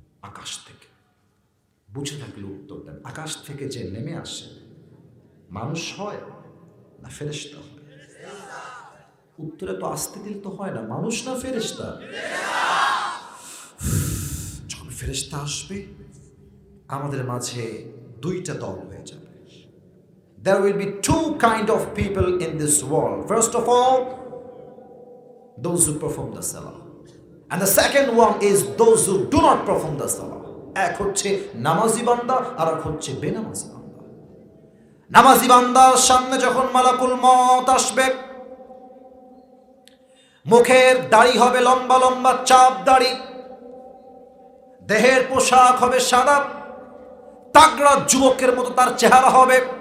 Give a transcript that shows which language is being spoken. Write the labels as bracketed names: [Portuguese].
[Bangla] আকাশ থেকে, বুঝে থাকলে উত্তর দেন, আকাশ থেকে যে নেমে আসে মানুষ হয় না ফেরেশতা হয়? উত্তরে তো আসতে দিল তো হয় না, মানুষ না ফেরেশতা? যখন ফেরেশতা আসবে আমাদের মাঝে দুইটা দল হয়ে যাবে। [English] There will be two kind of people in this world. First of all, those who perform the salah, and the second one is those who do not perform the salah. [Bangla] এক হচ্ছে নামাজি বান্দা আর এক হচ্ছে বেনামাজি বান্দা। নামাজি বান্দার সামনে যখন মালাকুল মউত আসবে, মুখের দাড়ি হবে লম্বা লম্বা চাপ দাড়ি, দেহের পোশাক হবে সাদা, তাগড়া যুবকের মতো তার চেহারা হবে।